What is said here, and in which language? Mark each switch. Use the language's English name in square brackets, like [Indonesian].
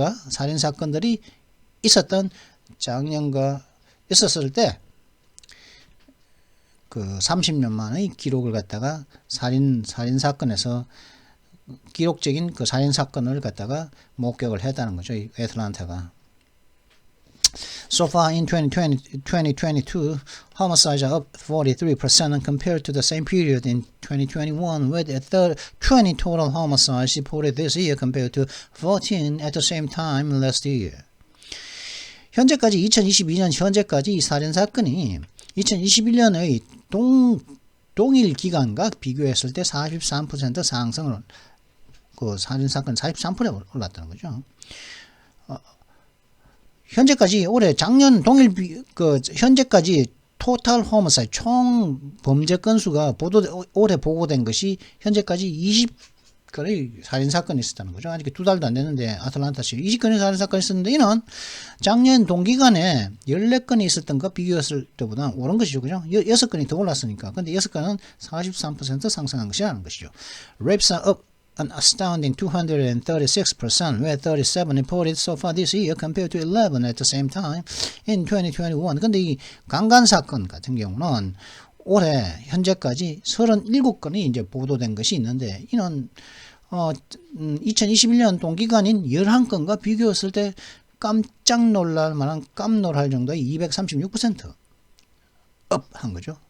[Korean] 살인사건들이 있었던 작년과 있었을 때, 30년 만의 기록을 갖다가 살인사건에서 기록적인 살인사건을 갖다가 목격을 했다는 거죠. 애틀란타가. [English] So far in 2022, homicides are up 43% compared to the same period in 2021, with 20 total homicides reported this year compared to 14 at the same time last year. [Korean] 현재까지 2022년 현재까지 이 살인사건이 2021년의 동일 기간과 비교했을 때 43% 상승을 그 살인사건 43% 올랐다는 거죠. 현재까지 올해 작년 동일 현재까지 토탈 호미사이드 총 범죄 건수가 올해 보고된 것이 현재까지 20건의 살인사건이 있었다는 거죠. 아직 2달도 안 됐는데 아틀란타시 20건의 살인사건이 있었는데 이는 작년 동기간에 14건이 있었던 거 비교했을 때보다 오른 것이죠. 그죠? 6건이 더 올랐으니까. 근데 6건은 43% 상승한 것이라는 것이죠. [English] Rapes are up an astounding 236%, with 37 reported so far this year compared to 11 at the same time in 2021. [Korean] 근데 이 강간 사건 같은 경우는 올해 현재까지 37건이 이제 보도된 것이 있는데 이는 2021년 동기간인 11건과 비교했을 때 깜짝 놀랄 만한 깜놀할 정도의 236% 업한 거죠.